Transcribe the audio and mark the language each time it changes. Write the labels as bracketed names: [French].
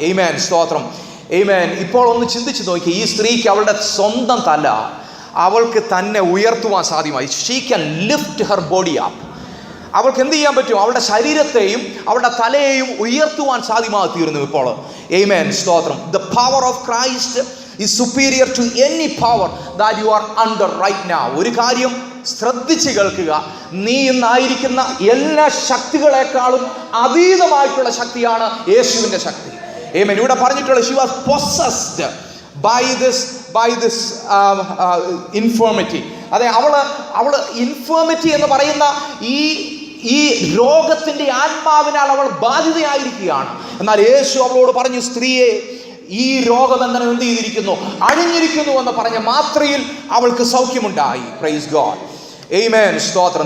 [Malayalam] ആമേൻ, സ്തോത്രം, ആമേൻ. ഇപ്പോൾ ഒന്ന് ചിന്തിച്ചു നോക്കി, ഈ സ്ത്രീക്ക് അവളുടെ സ്വന്തം തല അവൾക്ക് തന്നെ ഉയർത്തുവാൻ സാധ്യമായി. [English] She can lift her body up. [Malayalam] അവൾക്ക് എന്ത് ചെയ്യാൻ പറ്റും? അവളുടെ ശരീരത്തെയും അവളുടെ തലയെയും ഉയർത്തുവാൻ സാധ്യമായി തീർന്നു ഇപ്പോൾ. ആമേൻ, സ്തോത്രം. [English] The power of Christ is superior to any power that you are under right now. [Malayalam] ഒരു കാര്യം ശ്രദ്ധിച്ച് കേൾക്കുക, നീ ഇന്നായിരിക്കുന്ന എല്ലാ ശക്തികളെക്കാളും അതീതമായിട്ടുള്ള ശക്തിയാണ് യേശുവിൻ്റെ ശക്തി. ആമേൻ. ഇവിടെ പറഞ്ഞിട്ടുള്ള [English] she was possessed by this infirmity. [Malayalam] അതെ, അവള് ഇൻഫർമിറ്റി എന്ന് പറയുന്ന ഈ രോഗത്തിന്റെ ആത്മാവിനാൽ അവൾ ബാധിതയായിരിക്കുകയാണ്. എന്നാൽ യേശു അവളോട് പറഞ്ഞു, സ്ത്രീയെ, ഈ രോഗബന്ധനം എന്ത് ചെയ്തിരിക്കുന്നു? അഴിഞ്ഞിരിക്കുന്നു എന്ന് പറഞ്ഞ മാത്രയിൽ അവൾക്ക് സൗഖ്യമുണ്ടായി. [English] Praise God. [Malayalam] ആമേൻ, സ്തോത്രം.